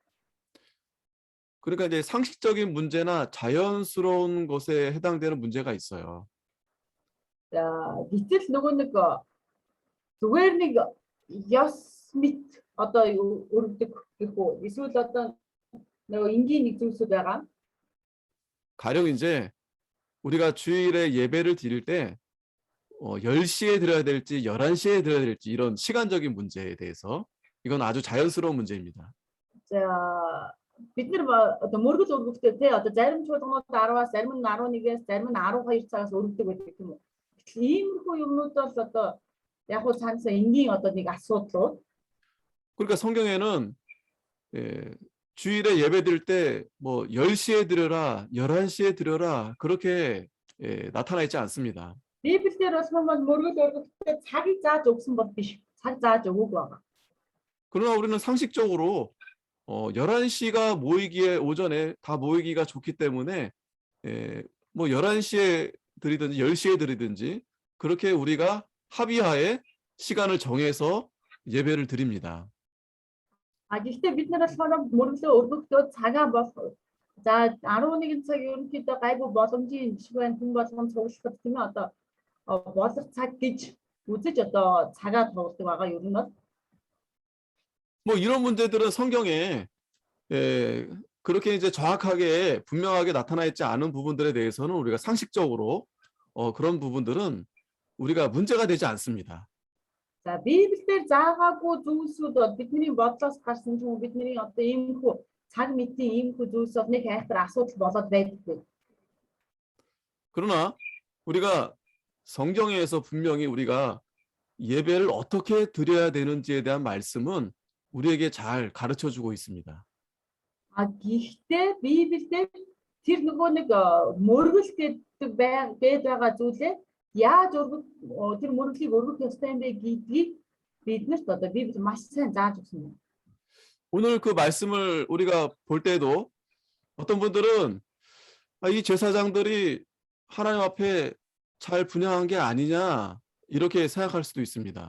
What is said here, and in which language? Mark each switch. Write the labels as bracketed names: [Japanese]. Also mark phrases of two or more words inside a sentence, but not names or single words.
[Korean] 그러니까 이제 상식적인 문제나 자연스러운 것에 해당되는 문제가 있어요. [Mongolian] За гэтэл нөгөө нэг зүгээр нэг ёс мэт одоо өргөдөг гэх үү эсвэл одоо нөгөө энгийн нэг зүйлсүүд байгаа. [Korean] 가령 이제 우리가 주일에 예배를 드릴 때 10시에 드려야 될지 11시에 드려야 될지 이런 시간적인 문제에 대해서 이건 아주 자연스러운 문제입니다. [Mongolian] За бид нар одоо мөргөл өргөхдөө те одоо зарим чуулганууд 10-аас зарим нь 11-ээс зарим нь 12 цагаас өргөдөг байдаг юм уу. Иймэрхүү юмнууд бол одоо яг хөө цаанасаа энгийн одоо нэг асуудлууд. [Korean] 그러니까 성경에는 주일에 예배 드릴 때 뭐 10시에 드려라, 11시에 드려라 그렇게 나타나 있지 않습니다. [Mongolian] Библиэлд бас мөргөл өргөхдөө цагийг зааж өгсөн бол биш. цаг зааж өгөөгүй байгаа. [Korean] 그러나 우리는 상식적으로 11시가 모이기에 오전에 다 모이기가 좋기 때문에 뭐 11시에 드리든지 10시에 드리든지 그렇게 우리가 합의하에 시간을 정해서 예배를 드립니다. [Mongolian] Гэхдээ бид нар болохоор мөргөлөө өргөхдөө цагаа бол за 11 цаг ерөнхийдөө гайгүй боломжийн шиг байна. Хүн болгон цуглахад тийм ээ одоо болох цаг гэж үзэж одоо цагаа тоглодог байгаа ер нь бол. [Korean] 뭐 이런 문제들은 성경에 그렇게 이제 정확하게 분명하게 나타나 있지 않은 부분들에 대해서는 우리가 상식적으로 그런 부분들은 우리가 문제가 되지 않습니다. [Mongolian] За Библиэлд заагаагүй зүйлсүүд бол бидний бодлоос гарсан ч юм уу бидний одоо иймэрхүү цаг мэдээ иймэрхүү зүйлс бол нэг айхтар асуудал болоод байдаг. [Korean] 그러나 우리가 성경에서 분명히 우리가 예배를 어떻게 드려야 되는지에 대한 말씀은 우리에게 잘 가르쳐 주고 있습니다. [Mongolian] А гэхдээ Библиэлд тэр нөгөө нэг мөргөл гэдэг байгаа зүйлээ яаж тэр мөргөлийг өргөх ёстой юм бэ гэдгийг биднэрт одоо Библи маш сайн зааж өгсөн юм. [Korean] 오늘 그 말씀을 우리가 볼 때도 어떤 분들은 이 제사장들이 하나님 앞에 잘 분향한 게 아니냐 이렇게 생각할 수도 있습니다.